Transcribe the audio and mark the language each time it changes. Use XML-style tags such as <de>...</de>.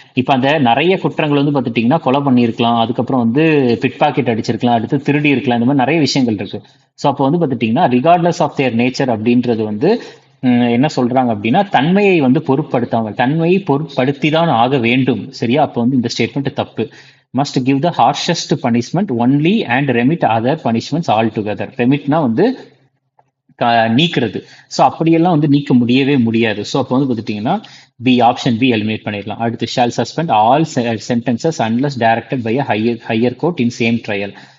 <ta>இப்போ அந்த நிறைய குற்றங்கள் வந்து பார்த்துட்டிங்கன்னா கொலை பண்ணியிருக்கலாம், அதுக்கப்புறம் வந்து பிட் பாக்கெட் அடிச்சிருக்கலாம், அடுத்து திருடி இருக்கலாம், இந்த மாதிரி நிறைய விஷயங்கள் இருக்கு. ஸோ அப்போ வந்து பார்த்துட்டிங்கன்னா</ta> <en>regardless of their nature</en> <ta>அப்படின்றது வந்து என்ன சொல்றாங்க அப்படின்னா தன்மையை வந்து பொருட்படுத்தாமல், தன்மையை பொருட்படுத்தி தான் ஆக வேண்டும். சரியா? அப்போ வந்து இந்த ஸ்டேட்மெண்ட் தப்பு.</ta> <en>must give the harshest punishment only and remit other punishments all together.</en> <ta>ரெமிட்னா வந்து நீக்கிறது. ஸோ அப்படியெல்லாம் வந்து நீக்க முடியவே முடியாது. ஸோ அப்போ வந்து பார்த்துட்டிங்கன்னா ஆப்ஷன் பி எலிமினேட் பண்ணிடலாம்.</ta> <en>அடுத்து shall suspend all sentences unless directed by higher court in same trial.</en>